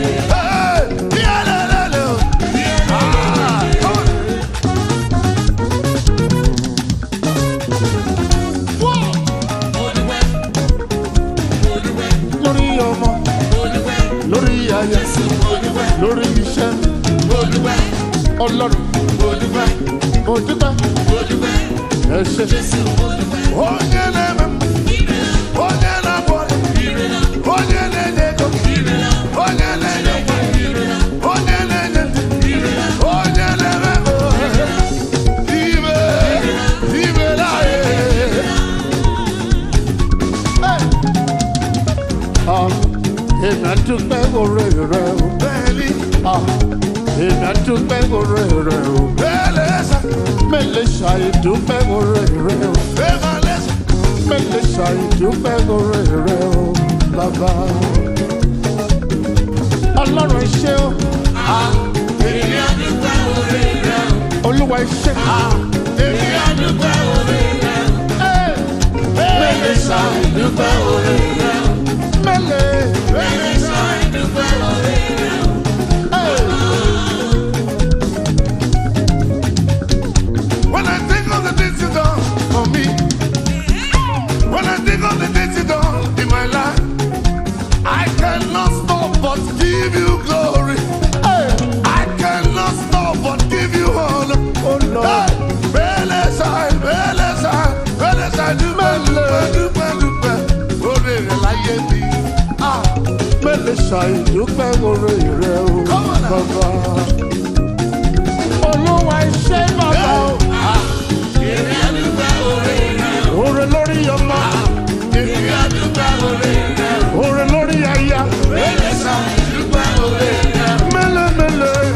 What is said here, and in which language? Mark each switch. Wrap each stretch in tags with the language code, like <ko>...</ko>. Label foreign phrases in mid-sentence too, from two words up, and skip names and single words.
<en>Hey. Ah, come on. Whoa.</en> <yo>Lórí ọmọ, lórí aya, lórí iṣẹ́, Ọlọ́run, mo dúpẹ́, ẹ ṣé.</yo> <ig>Onye na-eme m, onye na-agwọ ọrịa, onye na-enye ego, onye na-enye nwa, onye na-enye ndụ, onye na-eme m, ibe, ibe la, eh.</ig> <yo>Hey. Ah, èmi á dúpẹ́ oore rẹ o. Bẹ́ẹ̀ni. Ah, èmi á dúpẹ́ oore rẹ o. Bẹ́ẹ̀ni sà. Mi lè ṣàì dúpẹ́ oore rẹ o. Bẹ́ẹ̀ni sà. Mi lè ṣàì dúpẹ́ oore rẹ o, Bàbá. Ọlọ́run ṣé o. Ah, èmi á dúpẹ́ oore rẹ o. Olúwa ṣé. Ah, èmi á dúpẹ́ oore rẹ o. Hey. Mi lè ṣàì dúpẹ́ oore rẹ o. Mi lè. Mi lè ṣàì dúpẹ́ oore rẹ o. Hey.</yo> <en>When I think of the things you done for me, when I think of the things you done in my life, I cannot stop but give you glory. Hey, I cannot stop but give you honor. Oh Lord.</en> <yo>Hey, mele sai, mele sai, mele sai, dúpẹ́, dúpẹ́, dúpẹ́, dúpẹ́. Oore rẹ̀ láyé mi. Ah. Mele sai, dúpẹ́ oore rẹ̀ o,</yo> <en>Come on now.</en> <yo>Bàbá. Olúwa ẹ ṣé, Bàbá o. Yeah. Ah. Èmi á dúpẹ́ oore rẹ̀ o. Oore lórí ọmọ. Ah. Èmi á dúpẹ́ oore rẹ̀ o. Oore lórí aya. Mele sai, dúpẹ́ oore rẹ̀ o. Mele, mele.</yo>